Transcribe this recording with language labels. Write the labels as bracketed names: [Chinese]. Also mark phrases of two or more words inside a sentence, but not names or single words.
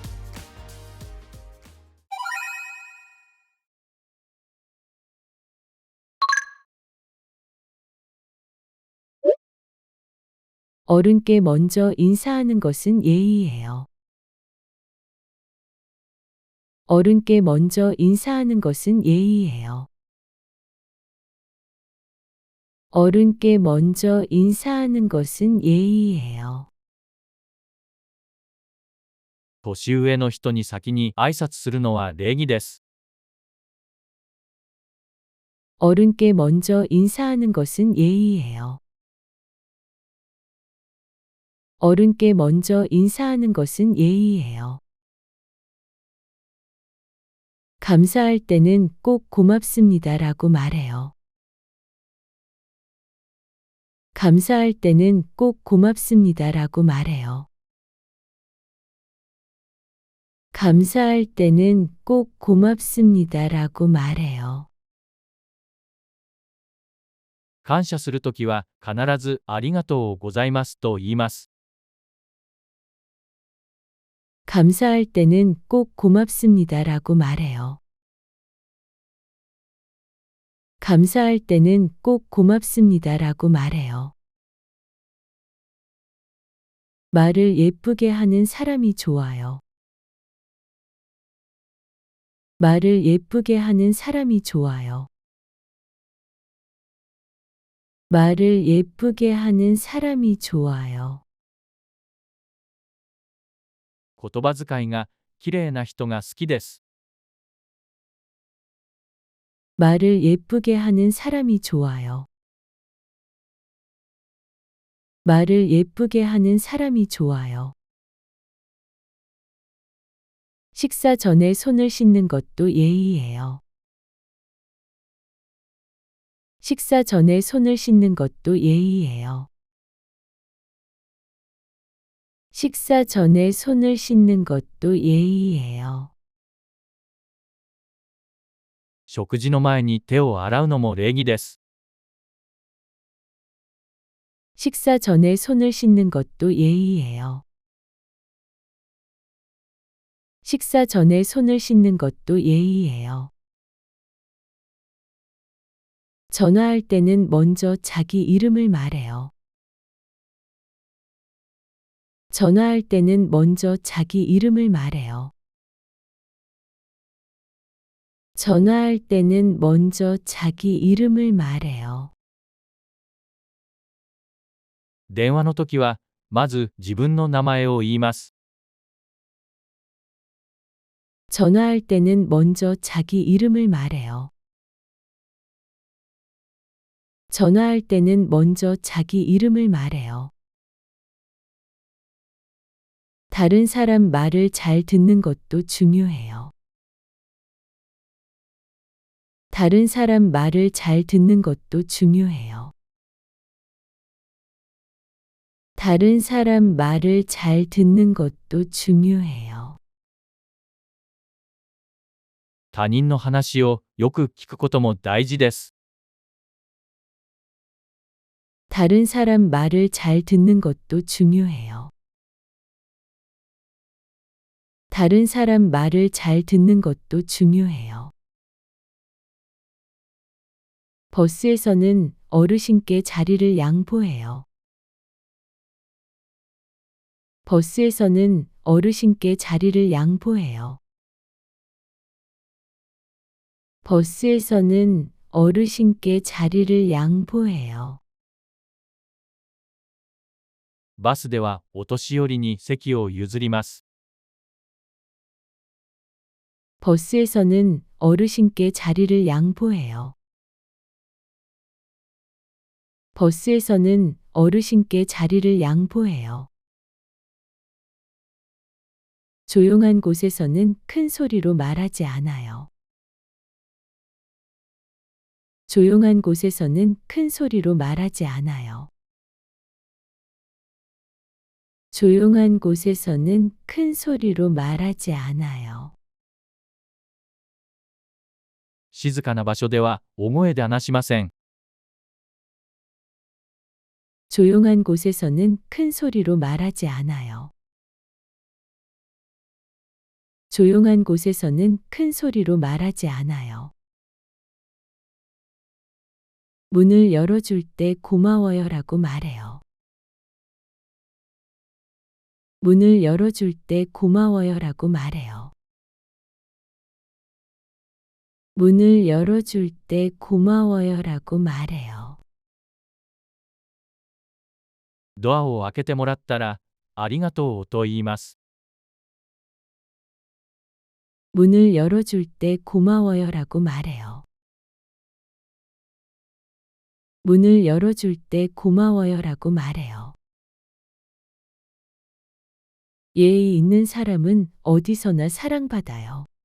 [Korean] 어른께 먼저 인사하는 것은 예의예요. 어른께 먼저 인사하는 것은 예의예요. 어른께 먼저 인사하는 것은 예의예요. [Japanese] 年上の人に先に挨拶するのは礼儀です。 [Korean] 어른께 먼저 인사하는 것은 예의예요. 어른께 먼저 인사하는 것은 예의예요. 감사할 때는 꼭 고맙습니다라고 말해요. 감사할 때는 꼭 고맙습니다라고 말해요. 감사할 때는 꼭 고맙습니다라고 말해요. [Japanese] 感謝するときは必ずありがとうございますと言います。 [Korean] 감사할 때는 꼭 고맙습니다라고 말해요. 감사할 때는 꼭 고맙습니다라고 말해요. 말을 예쁘게 하는 사람이 좋아요. 말을 예쁘게 하는 사람이 좋아요. 말을 예쁘게 하는 사람이 좋아요. [Japanese] 言葉遣いがきれいな人が好きです。 [Korean] 말을 예쁘게 하는 사람이 좋아요. 말을 예쁘게 하는 사람이 좋아요. 식사 전에 손을 씻는 것도 예의예요. 식사 전에 손을 씻는 것도 예의예요. 식사 전에 손을 씻는 것도 예의예요. [Japanese] 食事の前に手を洗うのも礼儀です。 [Korean] 식사 전에 손을 씻는 것도 예의예요. 식사 전에 손을 씻는 것도 예의예요. 전화할 때는 먼저 자기 이름을 말해요. 전화할 때는 먼저 자기 이름을 말해요. 전화할 때는 먼저 자기 이름을 말해요. [Japanese] 電話のときはまず自分の名前を言います。 [Korean] 전화할 때는 먼저 자기 이름을 말해요. 전화할 때는 먼저 자기 이름을 말해요. 다른 사람 말을 잘 듣는 것도 중요해요. 다른 사람 말을 잘 듣는 것도 중요해요. 다른 사람 말을 잘 듣는 것도 중요해요. [Japanese] 他人の話をよく聞くことも大事です。 [Korean] 다른 사람 말을 잘 듣는 것도 중요해요. 다른 사람 말을 잘 듣는 것도 중요해요. 버스에서는 어르신께 자리를 양보해요. 버스에서는 어르신께 자리를 양보해요. 버스에서는 어르신께 자리를 양보해요. [Japanese] バスではお年寄りに席を譲ります。 [Korean] 버스에서는 어르신께 자리를 양보해요. 버스에서는 어르신께 자리를 양보해요. 조용한 곳에서는 큰 소리로 말하지 않아요. 조용한 곳에서는 큰 소리로 말하지 않아요. 조용한 곳에서는 큰 소리로 말하지 않아요. [Japanese] 静かな場所では大声で話しません。 [Korean] 조용한 곳에서는 큰 소리로 말하지 않아요. 조용한 곳에서는 큰 소리로 말하지 않아요. 문을 열어줄 때 고마워요라고 말해요. 문을 열어줄 때 고마워요라고 말해요. 문을 열어줄 때 고마워요라고 말해요. [Japanese] ドアを開けてもらったら、ありがとうと言います。 [Korean] 문을 열어줄 때 고마워요라고 말해요. 문을 열어줄 때 고마워요라고 말해요. 예의 있는 사람은 어디서나 사랑받아요.